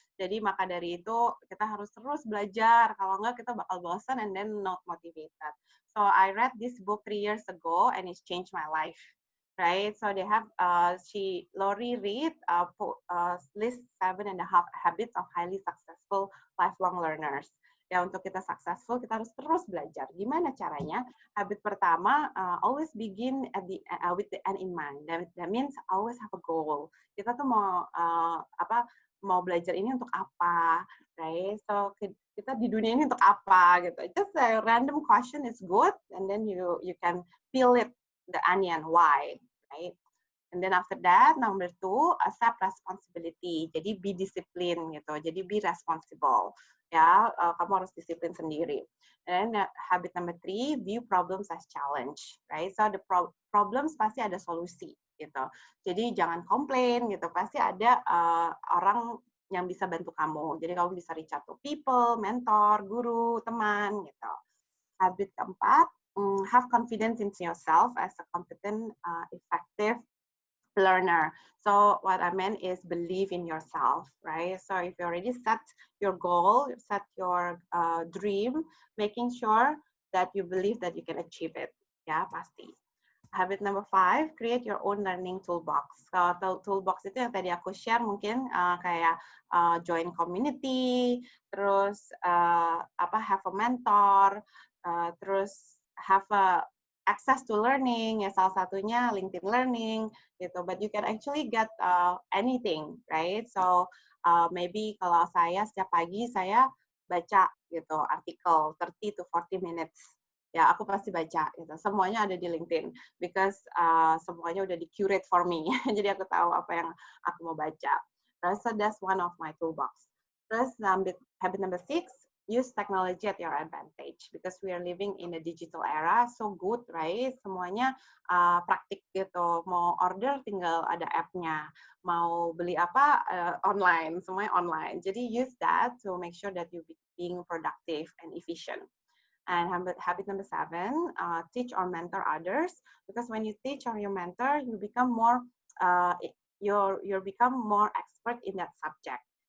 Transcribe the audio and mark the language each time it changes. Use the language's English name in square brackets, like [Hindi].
[Indonesian] Jadi maka dari itu kita harus terus belajar. Kalau enggak kita bakal bosen [English] and then not motivated. So I read this book 3 years ago and it's changed my life. Right, so they have Lori Reed list 7.5 habits of highly successful lifelong learners. [Indonesian] Ya, untuk kita [English] successful [Indonesian] kita harus terus belajar. Gimana caranya? Habit pertama, [English] always begin at with the end in mind. That means always have a goal. [Indonesian] Kita tuh mau belajar ini untuk apa, [English] right? [Indonesian] So kita di dunia ini untuk apa gitu. [English] Just a random question is good, and then you can peel it. The onion, why, right? And then after that, number 2, accept responsibility. [Indonesian] Jadi [English] be discipline [Indonesian] gitu. Jadi [English] be responsible. [Indonesian] Ya, kamu harus disiplin sendiri. [English] And habit number 3, view problems as challenge, right? So the problems [Indonesian] pasti ada solusi gitu. Jadi jangan komplain gitu. Pasti ada orang yang bisa bantu kamu. Jadi kamu bisa [English] reach out to people, [Indonesian] mentor, guru, teman gitu. [English] Habit keempat, have confidence in yourself as a competent, effective learner. So what I meant is believe in yourself, right? So if you already set your goal, set your dream, making sure that you believe that you can achieve it. [Indonesian] Ya, pasti. [English] Habit number 5, create your own learning toolbox. [Indonesian] Toolbox itu yang tadi aku share mungkin kayak [English] join community, [Indonesian] terus [English] have a mentor, [Indonesian] terus [English] have access to learning, [Indonesian] ya salah satunya LinkedIn Learning gitu. [English] But you can actually get anything, right? [Indonesian] So maybe kalau saya setiap pagi saya baca gitu artikel [English] 30 to 40 minutes. [Indonesian] Ya, aku pasti baca gitu. Semuanya ada di LinkedIn [English] because [Indonesian] semuanya udah di-curate [English] for me. [Indonesian] Jadi aku tahu apa yang aku mau baca. [English] So that's one of my toolbox. [Indonesian] Terus [English] habit number 6, use technology at your advantage because we are living in a digital era, so good, right? [Indonesian] Semuanya praktik gitu. Mau order tinggal ada app-nya. Mau beli apa online, semuanya online. Jadi [English] use that to make sure that you being productive and efficient. And habit number 7, teach or mentor others because when you teach or you mentor, you become more you become more expert in that subject.